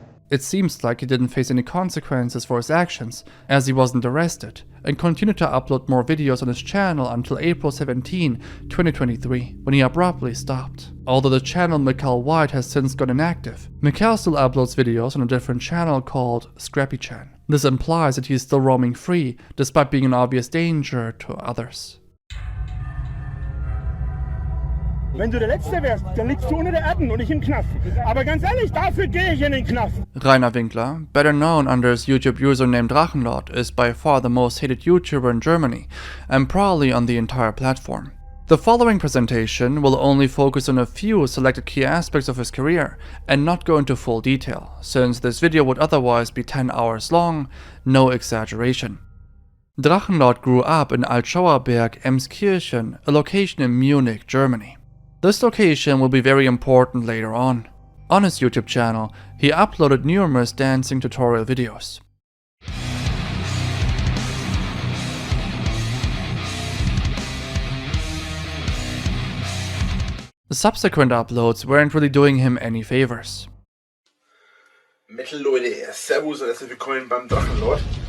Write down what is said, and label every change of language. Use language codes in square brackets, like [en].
[en] It seems like he didn't face any consequences for his actions, as he wasn't arrested, and continued to upload more videos on his channel until April 17, 2023, when he abruptly stopped. Although the channel Mel White has since gone inactive, Mikhail still uploads videos on a different channel called Scrappy-chan. This implies that he is still roaming free, despite being an obvious danger to others. [de] Wenn du der Letzte wärst, dann liegst du unter der Erde und ich im Knast. Aber ganz ehrlich, dafür gehe ich in den Knast. [en] Rainer Winkler, better known under his YouTube username Drachenlord, is by far the most hated YouTuber in Germany, and probably on the entire platform. The following presentation will only focus on a few selected key aspects of his career, and not go into full detail, since this video would otherwise be 10 hours long, no exaggeration. Drachenlord grew up in Altschauerberg, Emskirchen, a location in Munich, Germany. This location will be very important later on. On his YouTube channel, he uploaded numerous dancing tutorial videos. The subsequent uploads weren't really doing him any favors. [de] Metal Leute, Servus und herzlich willkommen beim Drachenlord.